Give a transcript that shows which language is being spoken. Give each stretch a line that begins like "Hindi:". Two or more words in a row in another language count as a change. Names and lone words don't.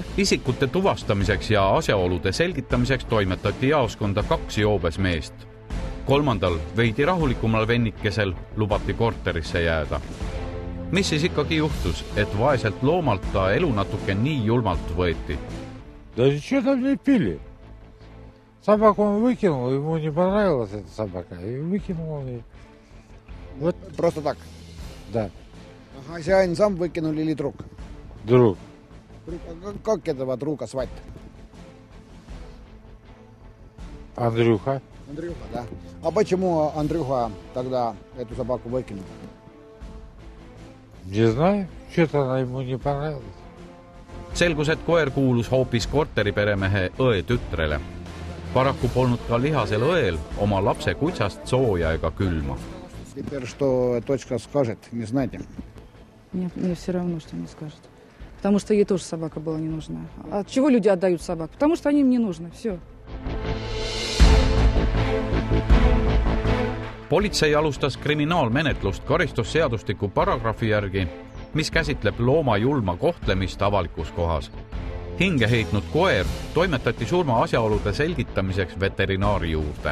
Estonian: Isikute tuvastamiseks ja asjaolude selgitamiseks toimetati jaoskonda 2 joobes meest. 3. veidi rahulikumal vennikesel lubati korterisse jääda. Mis siis ikkagi juhtus, et vaeselt loomalt ta elu natuke nii julmalt võeti?
Russian: Да что там не пили? Собаку он выкинул, ему не понравилась эта собака, и выкинул ее. Вот. Просто так? Да. Ага,
Estonian: see on
Russian: сам выкинул или друг? Друг. Как этого друга звать? Андрюха. Андрюха, да. А почему Андрюха тогда эту собаку выкинул? Не знаю, что-то она ему не понравилась.
Estonian: Selgus, et koer kuulus hoopis korteriperemehe õe tütrele. Paraku polnud ka lihasel õel oma lapse kutsast sooja ega külma.
Russian: Теперь что дочка скажет, не знаете? Мне все равно, что не скажет. Потому что ей тоже собака была не нужна. А от чего люди отдают собак? Потому что они им не нужны. Все.
Estonian: Politsei alustas kriminaalmenetlust karistusseadustiku paragrahvi järgi, mis käsitleb looma julma kohtlemist avalikus kohas. Hinge heitnud koer toimetati surma asjaolude selgitamiseks veterinaari juurde.